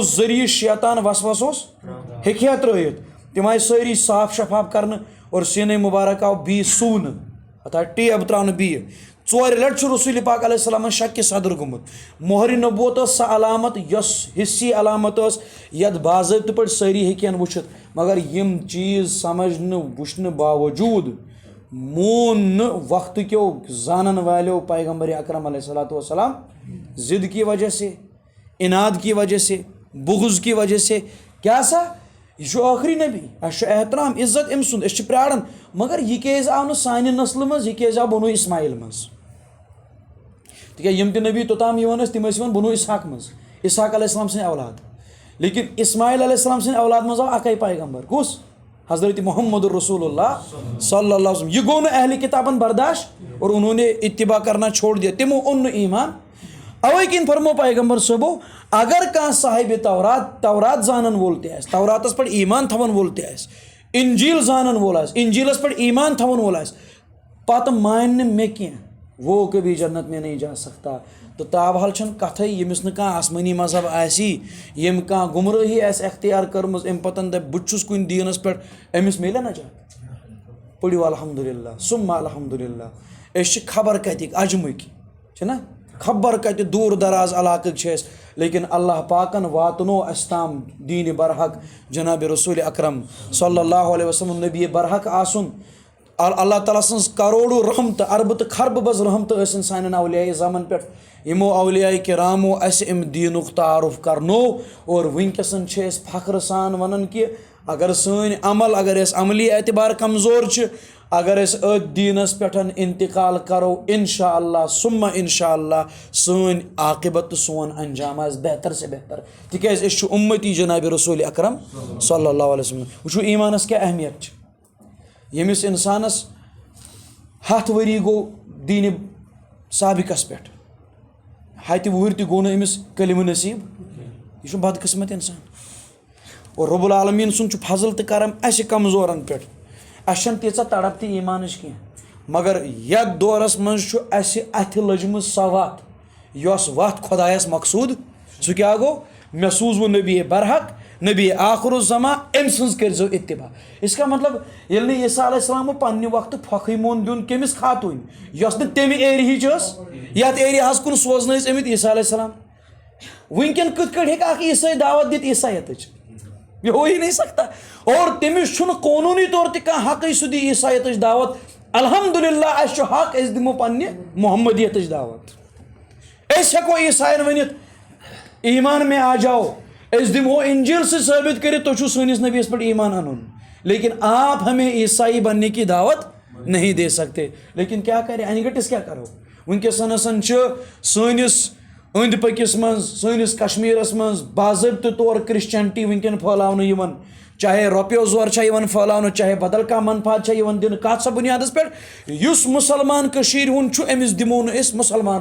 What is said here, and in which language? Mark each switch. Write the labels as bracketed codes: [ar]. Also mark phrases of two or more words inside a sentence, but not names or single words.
[ks] ذٔریعہٕ شیطان وسوس اوس ہیٚکہِ ہا ترٲیِتھ تِم آیہِ سٲری صاف شفاف کرنہٕ اور سیٖنے مُبارک آو بیٚیہِ سوٗنہٕ اتھ آیہِ ٹیب تراونہٕ بیٚیہِ 4 لٹہِ چھُ رسول پاک علیہ السلامن شکہِ صدر گوٚمُت مۄہرِ نبوت ٲس سۄ علامت یۄس حصی علامت ٲس یتھ باضٲبطہٕ پٲٹھۍ سٲری ہیٚکہِ ہن وٕچھِتھ مگر یِم چیٖز سمجھنہٕ وٕچھنہٕ باوجوٗد مون نہٕ وقتہٕ کیو زانن والیو پیغمبر اکرم [ar] علیہ الصلوۃ والسلام [ur] ضد کی وجہ سے اناد کی وجہ سے بغض کی وجہ سے [ks] کیٛاہ سا یہِ چھُ ٲخری نبی اَسہِ چھُ احترام عزت أمۍ سُنٛد أسۍ چھِ پیاران مگر یہِ کیازِ آو نہٕ سانہِ نسلہٕ منٛز یہِ کیازِ آو بنو اسماعیل منٛز تِکیٛازِ یِم تہِ نبی توٚتام یِوان ٲسۍ تِم ٲسۍ یِوان بنو اسحاق منٛز اسحاق علیہ السلام سٕنٛدۍ اولاد لیکن اسماعیل علیہ السلام سٕنٛدۍ اولاد منٛز آو اکے پیغمبر کُس حضرت محمد رسول اللہ [ar] صلی اللہ علیہ وسلم [ks] یہ گوٚو نہٕ اہلِ کتابن برداشت [ur] اور انہوں نے اتباع کرنا چھوڑ دیا [ks] تِمو اوٚن نہٕ ایمان اوے کِنۍ فرمو پیغمبر صٲبو اگر کانٛہہ صاحبِ تورات زانن وول تہِ آسہِ توراتس پٮ۪ٹھ ایمان تھاون وول تہِ آسہِ انجیل زانن وول آسہِ انجیلس پٮ۪ٹھ ایمان تھاون وول آسہِ پتہٕ مانہِ نہٕ مےٚ کینٛہہ [ur] وہ کبھی جنت میں نہیں جا سکتا [ks] تہٕ تابحال چھنہٕ کتھے ییٚمِس نہٕ کانٛہہ آسمٲنی مذہب آسی ییٚمۍ کانٛہہ گُمرٲہی آسہِ اختیار کٔرمٕژ اَمہِ پتہٕ دپہِ بہٕ چھُس کُنہِ دیٖنس پٮ۪ٹھ أمِس میلہِ نجات پٔرِو الحمدُاللہ سُمہ الحمدُاللہ أسۍ چھِ خبر کتِکۍ اجمٕکۍ چھِنہ خبر کتہِ دوٗر دراز علاقٕکۍ چھِ أسۍ لیکن اللہ پاکن واتنو اَسہِ تام دیٖنِ برحق جناب رسول اکرم [ar] صلی اللہ علیہ وسلم [ks] نبی برحق آسُن اللہ تعالیٰ سٕنٛز کروڑو رحمتہٕ اربہٕ تہٕ خربہٕ بز رحمتہٕ ٲسِن سانٮ۪ن اولیاء اعظامن پٮ۪ٹھ یِمو اولیاء کرامو اَسہِ اَمہِ دیٖنُک تعارُف کرنو اور وٕنکیٚسن چھِ أسۍ فخرٕ سان ونان کہِ اگر سٲنۍ عمل اگر أسۍ عملی اعتبار کمزور چھِ اگر أسۍ أتھۍ دیٖنس پٮ۪ٹھ انتقال کرو [ar] انشاء اللہ [ks] سُمہ [ar] انشاء اللہ [ks] سٲنۍ عاقبت تہٕ سون انجام آسہِ [ur] بہتر سے بہتر [ks] تِکیٛازِ أسۍ چھِ اُمتی جناب رسول اکرم [ar] صلی اللہ علیہ وسلم [ks] وٕچھو ایمانس کیٛاہ اہمیت چھِ ییٚمِس انسانس 100 ؤری گوٚو دیٖنہِ سابقس پٮ۪ٹھ 100 وُہٕرۍ تہِ گوٚو نہٕ أمِس کلمہٕ نصیٖب یہِ چھُ بدقٕسمت انسان اور [ar] رب العالمیٖن [ks] سُنٛد چھُ فضل تہٕ کرم اَسہِ کمزورن پٮ۪ٹھ اَسہِ چھنہٕ تیٖژاہ تڑپ تہِ ایمانٕچ کینٛہہ مگر یتھ دورس منٛز چھُ اَسہِ اَتھِ لٔجمٕژ سۄ وتھ یۄس وتھ خۄدایس مقصوٗد سُہ کیٛاہ گوٚو مےٚ سوٗزوٕ نبی برحق نبی آخر الزما أمۍ سٕنٛز کٔرۍزیو اتباع [ur] اس کا مطلب [ks] ییٚلہِ نہٕ عیسیٰ علیہ السلام پننہِ وقتہٕ پھۄکھٕے مون دیُن کٔمِس خاتوٗنۍ یۄس نہٕ تمہِ ایریہٕچ ٲس یتھ ایریاہس کُن سوزنہٕ ٲسۍ آمٕتۍ عیسیٰ علیہ السلام وٕنکٮ۪ن کِتھ کٲٹھۍ ہیٚکہِ اکھ عیسٲے دعوت دِتھ عیسایتٕچ [ur] یہ ہو ہی نہیں سکتا اور [ks] تٔمِس چھُنہٕ قونوٗنی طور تہِ کانٛہہ حقٕے سُہ دی عیسایتٕچ دعوت الحمدُاللہ اَسہِ چھُ حق أسۍ دِمو پننہِ محمدیتٕچ دعوت أسۍ ہٮ۪کو عیساین ؤنِتھ ایمان [ur] میں آ جاؤ [ks] أسۍ دِمہو انجیل سے ثٲبت کٔرِتھ تُہۍ چھُو سٲنِس نبیَس پٮ۪ٹھ ایمان اَنُن [ur] لیکن آپ ہمیں عیسائی بننے کی دعوت نہیں دے سکتے [ks] لیکن کیا کرے انہِ گٔٹِس کیٛاہ کرو وٕنکیٚسن چھِ سٲنِس أنٛدۍ پٔکِس منٛز سٲنِس کشمیٖرس منٛز باضٲبطہٕ طور کرسچنٹی وٕنکٮ۪ن پھٲلاونہٕ یِوان چاہے رۄپیو زور چھا یِوان پھٲلاونہٕ چاہے بدل کانٛہہ منفاد چھا یِوان دِنہٕ کتھ سا بُنیادس پٮ۪ٹھ یُس مُسلمان کٔشیٖرِ ہُنٛد چھُ أمِس دِمو نہٕ أسۍ مُسلمان